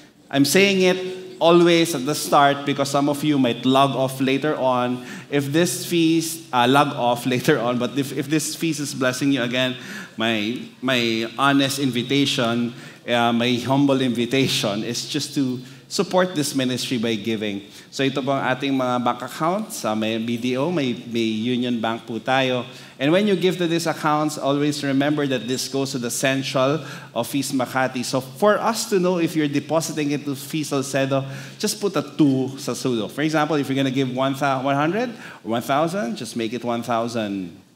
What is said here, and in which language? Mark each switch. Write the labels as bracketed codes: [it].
[en] I'm saying it always at the start because some of you might log off later on. If this feast, log off later on, but if this feast is blessing you again, my honest invitation, my humble invitation is just to support this ministry by giving. [tl] So ito po ang ating mga bank accounts. May BDO, may Union Bank po tayo. [en] And when you give to these accounts, always remember that this goes to the central of Feast Makati. So for us to know if you're depositing it to Feast Salcedo, just put a 2 sa sudo. For example, if you're gonna give 100 or 1,000, just make it 1,002.